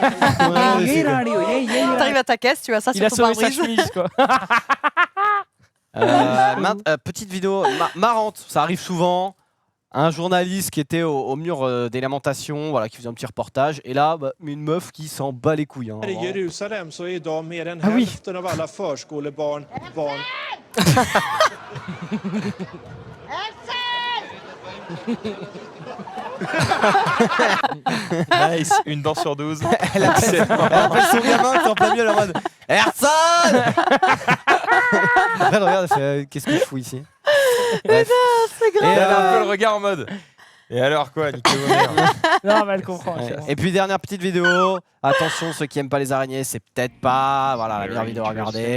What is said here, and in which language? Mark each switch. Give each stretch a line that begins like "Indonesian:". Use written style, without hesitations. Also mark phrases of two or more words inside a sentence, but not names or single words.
French: Ouais, c'est- T'arrives à ta caisse, tu as ça Il sur a ton sauvé sa pare-brise. chemise, quoi. petite vidéo marrante, ça arrive souvent. Un journaliste qui était au mur des lamentations, voilà, qui faisait un petit reportage. Et là, une meuf qui s'en bat les couilles. Hein,
Swedish: I
French: vraiment.
Swedish: Jerusalem så är idag mer än
French: Ah oui.
Swedish: hälften av alla förskolebarn barn.
French: Nice, une dent sur 12. Elle appelle son gamin qui est en plein milieu, elle est en mode Ersan. Après, elle regarde, elle fait qu'est-ce que je fous ici? Bref. C'est grave. Et, Elle a un peu le regard en mode. Et alors quoi, niquez vos mères. Non, mais elle comprend. Ouais. c'est bon. Et puis dernière petite vidéo. Attention, ceux qui aiment pas les araignées, c'est peut-être pas voilà la meilleure vidéo à regarder.